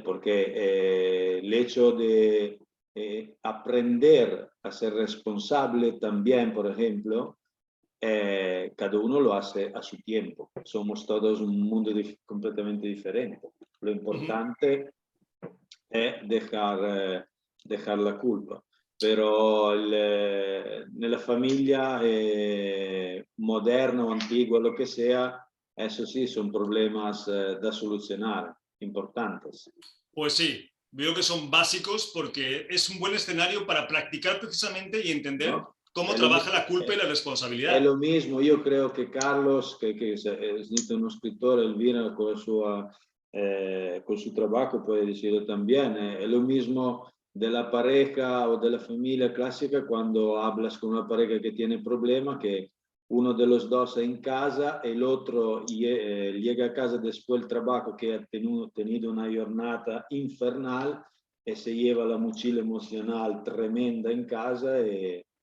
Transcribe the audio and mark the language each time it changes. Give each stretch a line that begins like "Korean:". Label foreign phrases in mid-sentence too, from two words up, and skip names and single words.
Spanish: Porque el hecho de aprender a ser responsable también, por ejemplo, cada uno lo hace a su tiempo. Somos todos un mundo completamente diferente. Lo importante es dejar la culpa.
Italian: Però nella famiglia moderna
Spanish: o antigua, lo que sea, eso sí, son problemas da solucionar, importantes. Pues sí, veo que son básicos porque es un buen escenario para practicar precisamente y entender cómo trabaja la culpa y la responsabilidad. Es lo mismo, yo creo que Carlos, que es un escritor, Elvira con su trabajo puede decirlo también, es lo mismo de la pareja o de la familia clásica cuando hablas con una pareja que tiene problemas, que uno de los dos está en casa, el otro llega a casa después del trabajo que ha tenido una jornada infernal y se lleva la mochila emocional tremenda en casa y